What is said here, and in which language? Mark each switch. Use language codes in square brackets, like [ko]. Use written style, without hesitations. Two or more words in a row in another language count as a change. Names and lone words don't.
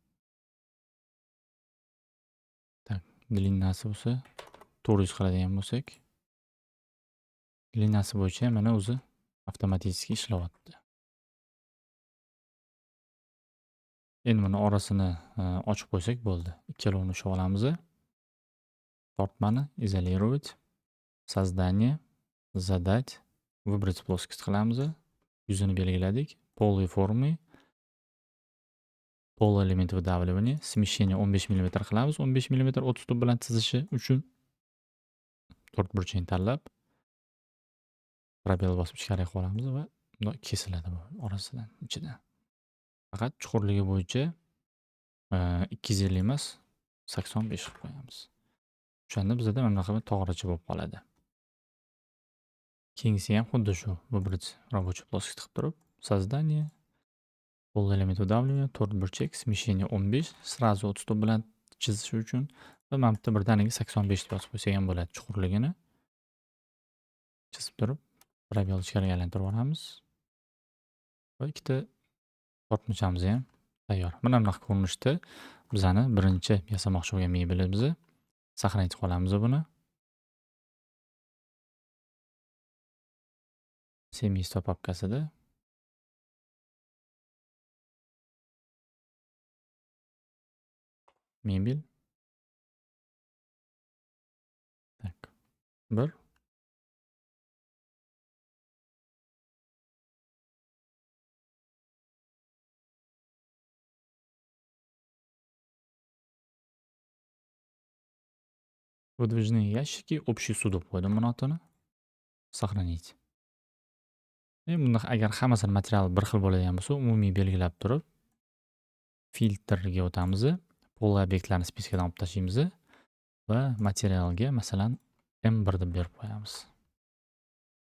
[uz] Tak, длинасы bo'lsa 400 qiladigan bo'lsak, длинасы bo'yicha mana o'zi avtomatik ishlayapti. Endi buni orasini ochib qo'ysak bo'ldi. Ikkalovini ushlab olamiz. Tortmani izolировать, [ru] создание, задать, выбрать плоскость qilamiz. [uz] Yuzini belgiladik. [ru] Полые формы, полый элемент выдавливания, смещение 15 mm qilamiz. [uz] 15 mm o'tstop bilan chizishi uchun to'rtburchakni tanlab probel bosib ichkariga qo'yamiz va bunday kesiladi bu orasidan, ichidan. Faqat chuqurligi bo'yicha 250 emas, 85 qilib qo'yamiz. O'shanda bizda mana bunaqa to'g'richa bo'lib qoladi. Keyingisi ham xuddi shu. [ru] Выбрать рабочий плоскость qilib turib, создание, полный элемент выдавливания, [uz] to'rtburchak, [ru] смещение 15, сразу [uz] o'tstop bilan chizish uchun va mana bitta birdaniga 85 deb yozib qo'ysak ham bo'ladi chuqurligini. Chizib turib, probel ichkariga aylantirib olamiz. Va ikkita tortmachamiz ham tayyor. Mana bunaqa ko'rinishda bizani birinchi yasamoqchi bo'lgan mebelimizni saqlanib qolamiz buni. Семейство papkasida mebel. Tak. 1 [ru] Выдвижные ящики, общий суд [uz] deb qo'ydim buni otini. [ru] Сохранить. [uz] Bunda agar hammasini material bir xil bo'ladigan bo'lsa, umumiy belgilab turib, filtrga o'tamiz. Pol obyektlarni spesifikadan olib tashlaymiz va materialga masalan M1 deb berib qo'yamiz.